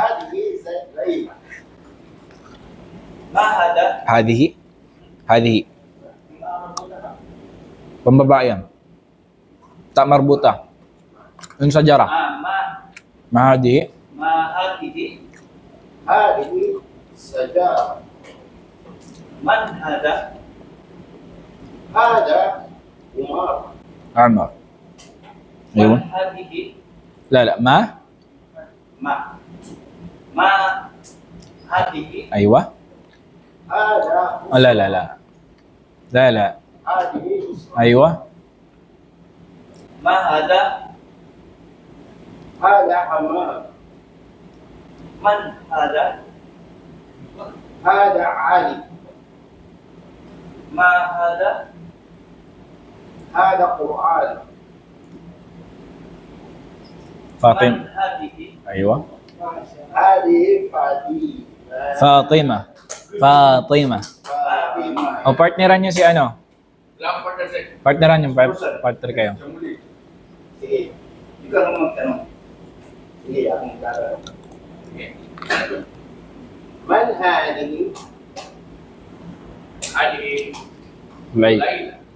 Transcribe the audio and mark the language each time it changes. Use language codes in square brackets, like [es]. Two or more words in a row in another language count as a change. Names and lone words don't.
[ar] هذي زينب. ما هذا? [tl] Hadihi. Pambaba yan. [ar] تاء مربوطة. Yung Shajara. Mahadihi. ما هذه. هذه شجرة. من هذا؟ هذا عمر. Umar. Ayun. Hadihi. لا لا، ما? ما هذه. Aywa? Hada. أوه، لا. Hadihi. Aywa? ما هذا؟ هذا همام. من هذا؟ هذا علي. ما هذا؟ هذا قرآن. Fatim. من هذه? Aywa? هذه فاطمة. Fatima. Fatima. [tl] O, partneran niyo si ano? Partneran yung partner kayo. Sige. Ikaw naman magtanong. Sige, akong magtanong. [ar] من هذه? Layla.